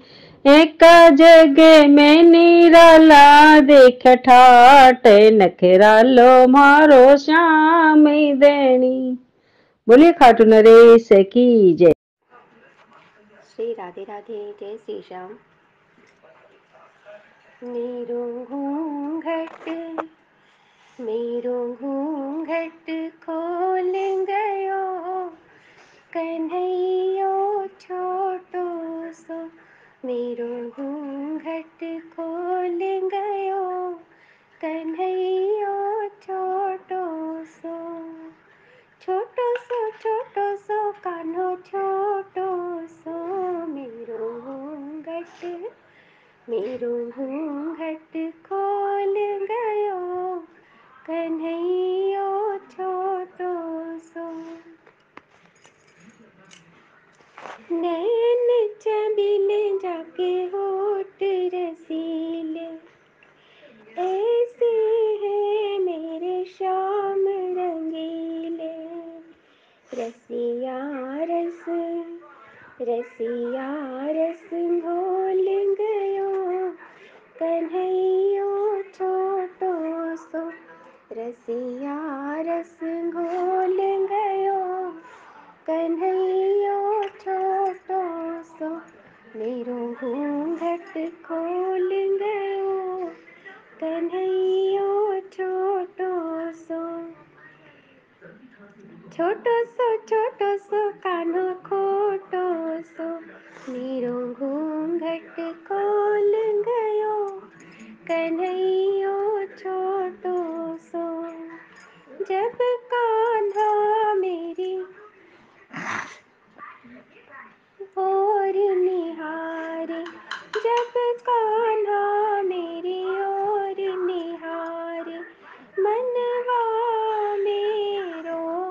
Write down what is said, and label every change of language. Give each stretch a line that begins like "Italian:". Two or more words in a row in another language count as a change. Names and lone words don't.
Hindi: एक जगह में निराला देख ठाट, नखरा लो मारो श्याम धनी। बोलिए खाटू नरेश की जय। श्री राधे राधे, जय श्री श्याम।
Braj: मेरो घूंघट खोल गयो, कन्हैयो छोटो सो। मेरो घूंघट खोल गयो, कन्हैयो छोटो सो। छोटो सो कान्हो छोटो सो। मेरो घूंघट खोल गयो, कन्हैयो छोटो सो।
Hindi: नैन चबीले जाके होठ रसीले, ऐसे हैं मेरे श्याम रंगीले।
Braj: रसिया रस घोल गयो, कन्हैयो रसिया रस घोल गयो कन्हैया छोटो सो मेरो घूंघट खोल गयो कन्हैया छोटो सो छोटो सो कान्हो खोटो सो मेरो घूंघट खोल गयो कन्हैया छोटो सो जब कान्हा मेरी और निहारे जब कान्हा मेरी और निहारे मनवा मेरो